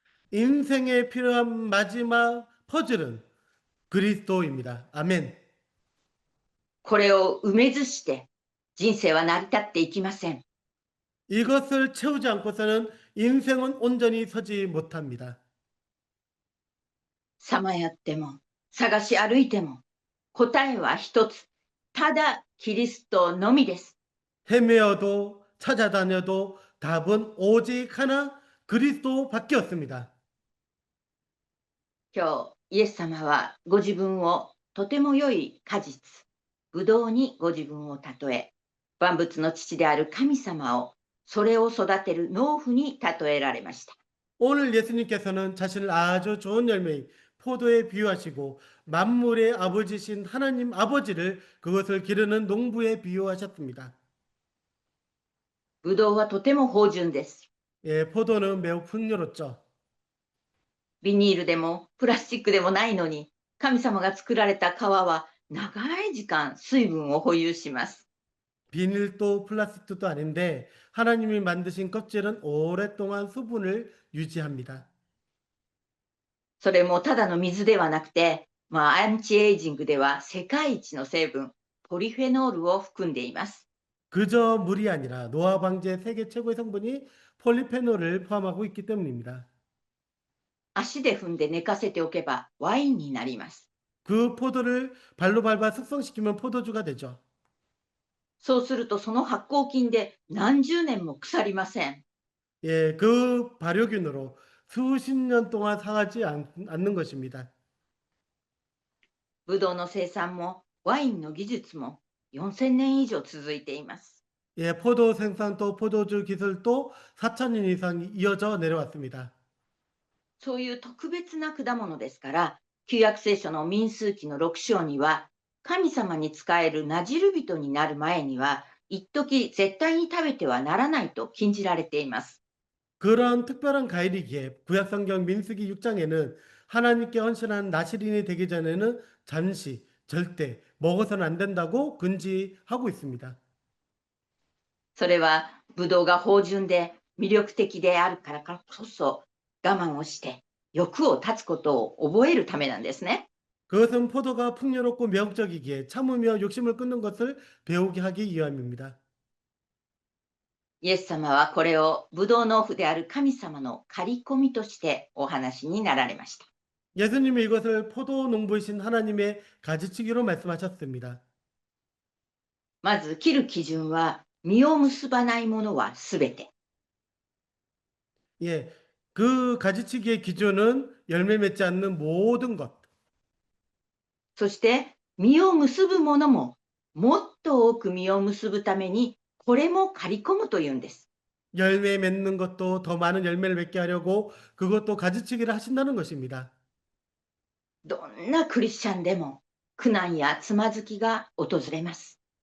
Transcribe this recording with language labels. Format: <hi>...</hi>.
<ko>인생에 필요한 마지막 퍼즐은 그리스도입니다. 아멘.</ko> <ja>これを埋めずして人生は成り立っていきません。</ja> <ko>이것을 채우지 않고서는 인생은 온전히 서지 못합니다.</ko> <ja>さまよっても探し歩いても答えは一つ、ただキリストのみです。</ja> <ko>헤매어도 찾아다녀도 답은 오직 하나 그리스도밖에 없습니다.</ko> <ja>今日イエス様はご自分をとても良い果実、ブドウにご自分を例え、万物の父である神様をそれを育てる農夫に例えられました。</ja> <ko>오늘 예수님께서는 자신을 아주 좋은 열매인 포도에 비유하시고 만물의 아버지신 하나님 아버지를 그것을 기르는 농부에 비유하셨습니다.</ko> <ja>ブドウはとても芳醇です。</ja> <ko>예, 포도는 매우 풍요롭죠.</ko> <ja>ビニールでもプラスチックでもないのに、神様が作られた皮は長い時間水分を保有します。</ja> <ko>비닐도 플라스틱도 아닌데 하나님이 만드신 껍질은 오랫동안 수분을 유지합니다.</ko> <ja>それもただの水ではなくて、アンチエイジングでは世界一の成分、ポリフェノールを含んでいます。</ja> <ko>그저 물이 아니라 노화 방지의 세계 최고의 성분이 폴리페놀을 포함하고 있기 때문입니다.</ko> <ja>足で踏んで寝かせておけばワインになります。</ja> <ko>그 포도를 발로 밟아 숙성시키면 포도주가 되죠.</ko> <ja>そうするとその発酵菌で何十年も腐りません。</ja> <ko>예, 그 발효균으로 수십 년 동안 상하지 않는 것입니다.</ko> <ja>ブドウの生産もワインの技術も4000年以上続いています。</ja> <ko>예, 포도 생산도 포도주 기술도 4,000년 이상 이어져 내려왔습니다.</ko> <ja>そういう特別な果物ですから、旧約聖書の民数記の6章には、神様に仕えるナジル人になる前には、一時絶対に食べてはならないと禁じられています。</ja> <ko>그런 특별한 가일이기에 구약성경 민수기 6장에는 하나님께 헌신한 나시린이 되기 전에는 잠시 절대 먹어서는 안 된다고 금지하고 있습니다.</ko> <ja>それは、ブドウが芳醇で魅力的であるからこそ、我慢をして欲を断つことを覚えるためなんですね。</ja> <ko>그것은 포도가 풍요롭고 매혹적이기에 참으며 욕심을 끊는 것을 배우게 하기 위함입니다.</ko> <ja>イエス様はこれをブドウ農夫である神様の刈り込みとしてお話になられました。</ja> <ko>예수님이 이것을 포도 농부이신 하나님의 가지치기로 말씀하셨습니다.</ko> <ja>まず切る基準は、実を結ばないものはすべて。</ja> <ko>예, 그 가지치기의 기준은 열매 맺지 않는 모든 것.</ko> <ja>そして実を結ぶものももっと多く実を結ぶためにこれも刈り込むというんです。</ja> <ko>열매 맺는 것도 더 많은 열매를 맺게 하려고 그것도 가지치기를 하신다는 것입니다.</ko> <ja>どんなクリスチャンでも苦難やつまずきが訪れます。</ja>